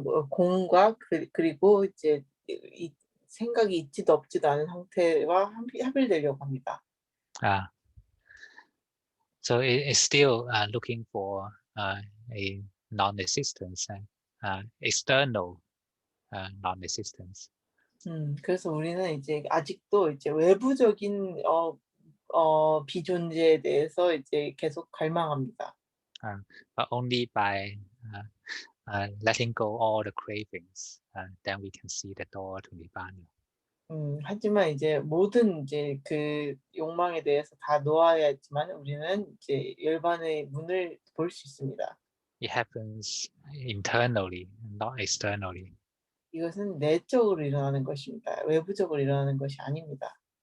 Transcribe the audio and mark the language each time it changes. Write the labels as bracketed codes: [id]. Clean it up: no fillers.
[ko] 공과 그리고 이제 이 생각이 있지도 없지도 않은 상태와 합일되려고 합니다. [en] So it is still looking for a non-existence, external non-existence. [ko] 그래서 우리는 이제 아직도 이제 외부적인 비존재에 대해서 이제 계속 갈망합니다. [en] But only by letting go all the cravings, then we can see the door to nibbana. [ko] 하지만 이제 모든 이제 그 욕망에 대해서 다 놓아야지만 우리는 이제 열반의 문을 볼 수 있습니다. [en] It happens internally, not externally. [ko] 이것은 내적으로 일어나는 것입니다. 외부적으로 일어나는 것이 아닙니다.